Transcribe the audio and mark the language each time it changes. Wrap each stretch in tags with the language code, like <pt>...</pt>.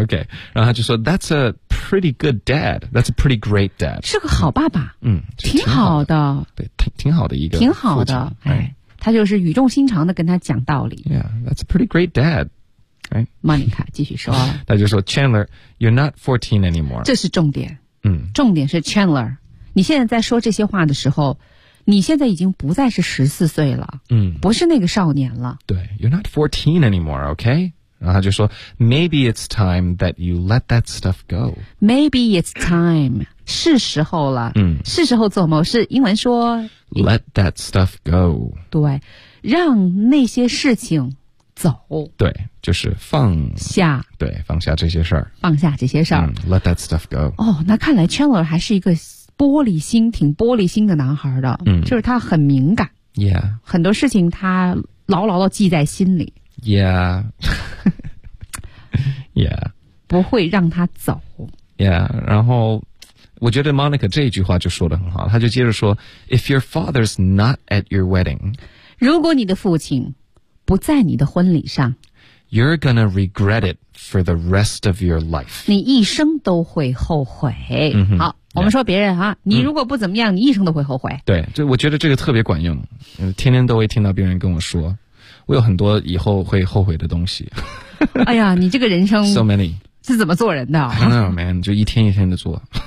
<en>OK</en> <zh>然后他就说</zh> <en>That's a pretty good dad That's a pretty great dad</en> <zh>是个好爸爸挺好的对挺好的一个挺好的、</zh> <en>right.</en> <zh>他就是语重心长的跟他讲道理</zh> <en>Yeah That's a pretty great dad、right?</en> <zh>Monica 继续说他就说</zh> <en>Chandler You're not 14 anymore</en> <zh>这是重点、重点是 Chandler 你现在在说这些话的时候你现在已经不再是14岁了不是那个少年了</zh> <en>对 You're not 14 anymore, okay? 然后他就说 Maybe it's time that you let that stuff go Maybe it's time</en> <zh>是时候了是时候做梦是英文说</zh> <en>Let that stuff go</en> <zh>对让那些事情走对就是放下对放下这些事儿放下这些事儿、</zh> <en>Let that stuff go</en> <zh>哦那看来 Chandler 还是一个玻璃心挺玻璃心的男孩的就是他很敏感 yeah 很多事情他牢牢地记在心里 yeah yeah 不会让他走 yeah 然后我觉得 Monica 这一句话就说得很好他就接着说</zh> <en>if your father's not at your wedding</en> <zh>如果你的父亲不在你的婚礼上</zh> <en>you're gonna regret it for the rest of your life</en> <zh>你一生都会后悔、好我们说别人啊，你如果不怎么样，你一生都会后悔。对，就我觉得这个特别管用，天天都会听到别人跟我说，我有很多以后会后悔的东西。哎呀，你这个人生</zh> <en>so many</en> <zh>是怎么做人的</zh> <en>？I don't know, man，</en> <zh>就一天一天的做。</zh>